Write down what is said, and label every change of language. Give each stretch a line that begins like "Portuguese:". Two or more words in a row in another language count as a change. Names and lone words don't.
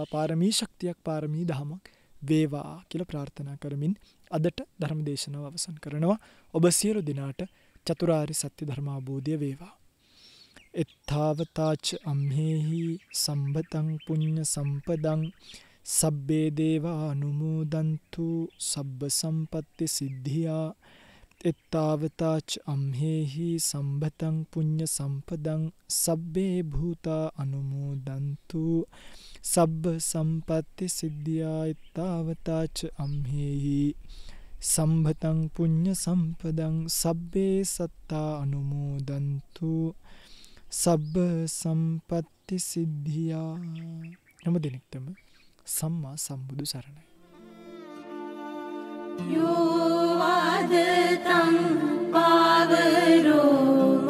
Sinhala: පාරමී ශක්තියක් පාරමී දහමක් වේවා කියලා ප්‍රාර්ථනා කරමින් අදට ධර්ම දේශනාව අවසන් කරනවා. ඔබ සියලු දිනාට චතුරාර්ය සත්‍ය ධර්ම අවබෝධය වේවා.
Pali: එත්තාවතාච අම්හෙහි සම්බතං පුඤ්ඤ සම්පදං සබ්බේ දේවා අනුමෝදන්තු සබ්බ සම්පත්ති සිද්ධියා. එත්තාවතාච අම්හෙහි සම්බතං පුඤ්ඤ සම්පදං සබ්බේ භූතා අනුමෝදන්තු සබ්බ සම්පත්ති සිද්ධියා. එත්තාවතාච අම්හෙහි සම්බතං පුඤ්ඤ සම්පදං සබ්බේ සත්තා අනුමෝදන්තු සබ්බ සම්පත්ති සිද්ධියා.
Sinhala: හැම දිනෙකටම සම්මා සම්බුදු සරණයි.
Pali: යෝ ආදතං පාවරෝ